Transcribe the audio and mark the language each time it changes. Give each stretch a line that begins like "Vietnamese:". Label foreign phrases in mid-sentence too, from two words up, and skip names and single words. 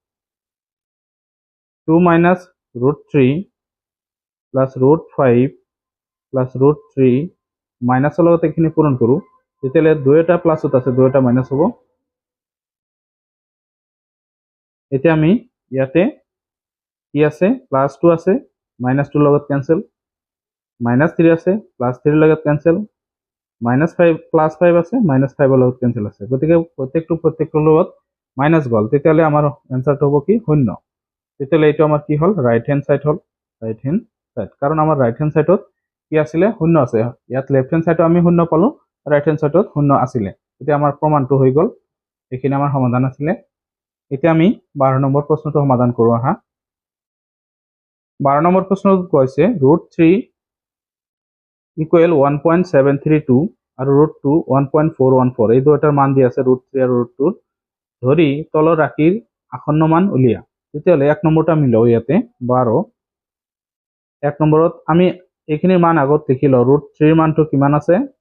Assamese: 2
English: minus root 3 plus root 5 plus root 3 minusৰ
Assamese: লগত এইখিনি পূৰণ কৰো তেতিয়ালে দুইটা প্লাসত আছে দুইটা মাইনাস হ'ব এতিয়া আমি ইয়াতে কি আছে প্লাস 2 আছে মাইনাস 2 লগত ক্যান্সেল মাইনাস 3 আছে প্লাস 3 লগত ক্যান্সেল মাইনাস 5 প্লাস 5 আছে মাইনাস 5 লগত ক্যান্সেল আছে গতিকে প্ৰত্যেকটো লগত মাইনাস গল তেতিয়ালে আমাৰ এনসারটো হ'ব কি শূন্য তেতিয়ালে এইটো আমাৰ কি হল
English: right hand side
Assamese: হল
English: right hand side
Assamese: কাৰণ আমাৰ
English: right hand sideত
Assamese: কি আছিল শূন্য আছে ইয়াত
English: left hand sideত
Assamese: আমি শূন্য পালো
English: right hand sideত
Assamese: শূন্য আছিল এতিয়া আমাৰ প্ৰমাণটো হৈ গল এইখিনি আমাৰ সমাধান আছিল এতিয়া আমি 12 নম্বৰ প্ৰশ্নটো সমাধান কৰো আহা 12 নম্বৰ প্ৰশ্নত কৈছে √3 ইকুৱেল 1.732 আৰু √2 1.414 এই দুটাৰ মান দি আছে √3 আৰু √2 ধৰি তলৰ ৰাশিৰ আসন্ন মান উলিয়া তেতিয়ালে এক নম্বৰটা আমি লও ইয়াতে 12 এক নম্বৰত আমি এইখিনিৰ মান আগত দেখিলো √3 ৰ মানটো কিমান আছে